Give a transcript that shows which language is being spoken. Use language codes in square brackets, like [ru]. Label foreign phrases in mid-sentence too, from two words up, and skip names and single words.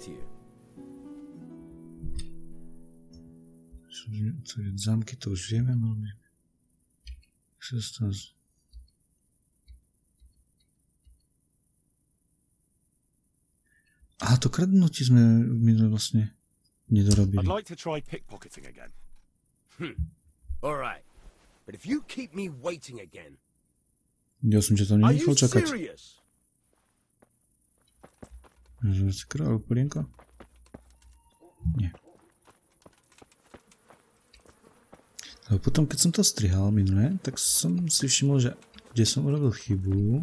[sk] Zámky to už vieme, no a to kradnutie sme minulé vlastne nedorobili. [en] I'd like to try pickpocketing again. All right. But if you keep me waiting again. [sk] Ja som ťa tam nenechal čakať. Že si král, porienka? Nie. Ale potom, keď som to strihal minulé, tak som si všimol, že kde som urobil chybu.